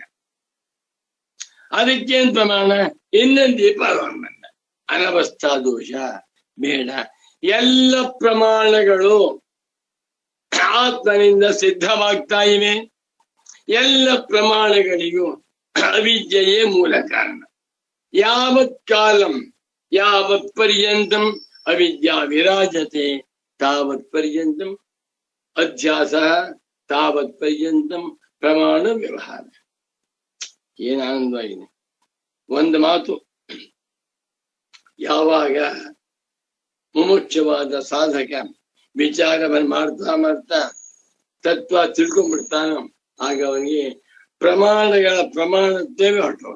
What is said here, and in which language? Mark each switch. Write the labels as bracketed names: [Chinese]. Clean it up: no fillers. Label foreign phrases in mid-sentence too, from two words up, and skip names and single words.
[Kannada] ಅದಕ್ಕೇನ್ ಪ್ರಮಾಣ? ಇನ್ನೊಂದು ದೀಪ ಸಂಬಂಧ. ಅನವಸ್ಥಾ ದೋಷ ಬೇಡ. ಎಲ್ಲ ಪ್ರಮಾಣಗಳು ಆತ್ಮನಿಂದ ಸಿದ್ಧವಾಗ್ತಾ ಇವೆ. ಎಲ್ಲ ಪ್ರಮಾಣಗಳಿಗೂ ಅವಿದ್ಯೆಯೇ ಮೂಲ ಕಾರಣ. [Sanskrit] ಯಾವತ್ ಕಾಲಂ ಯಾವತ್ ಪರ್ಯಂತಂ ಅವಿದ್ಯಾ ವಿರಾಜತೆ ತಾವತ್ ಪರ್ಯಂತಂ ಅಧ್ಯಾಸ, ತಾವತ್ ಪರ್ಯಂತಂ ಪ್ರಮಾಣ ವ್ಯವಹಾರ. [Kannada] ಏನ್ ಆನಂದವಾಗಿದೆ. ಒಂದು ಮಾತು, ಯಾವಾಗ ಮುಮುಕ್ಷವಾದ ಸಾಧಕ ವಿಚಾರವನ್ನು ಮಾಡ್ತಾ ಮಾಡ್ತಾ ತತ್ವ ತಿಳ್ಕೊಂಡ್ಬಿಡ್ತಾನೋ ಆಗ ಅವನಿಗೆ ಪ್ರಮಾಣಗಳ ಪ್ರಮಾಣತ್ವವೇ ಹೊರಟೋದು.